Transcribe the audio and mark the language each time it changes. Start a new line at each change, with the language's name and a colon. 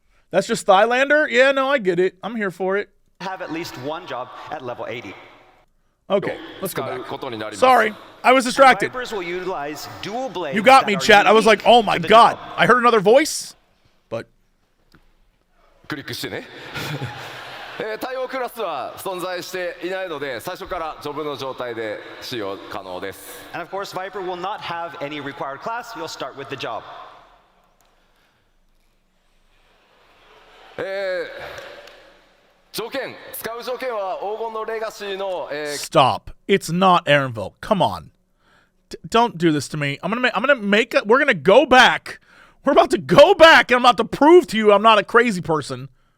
English: That's just Thylander? Yeah, no, I get it. I'm here for it. Have at least one job at level 80. Okay, let's go back. Sorry, I was distracted. Vipers will utilize dual blades. You got me, chat. I was like, oh my god. I heard another voice, but...
Japanese: クリックしてね対応クラスは存在していないので最初からジョブの状態で使用可能です
English: And of course, Viper will not have any required class. You'll start with the job.
Japanese: 条件使う条件は黄金のレガシーの、
English: Stop. It's not Aaronville. Come on. Don't do this to me. I'm gonna make it. We're gonna go back. We're about to go back, and I'm about to prove to you I'm not a crazy person.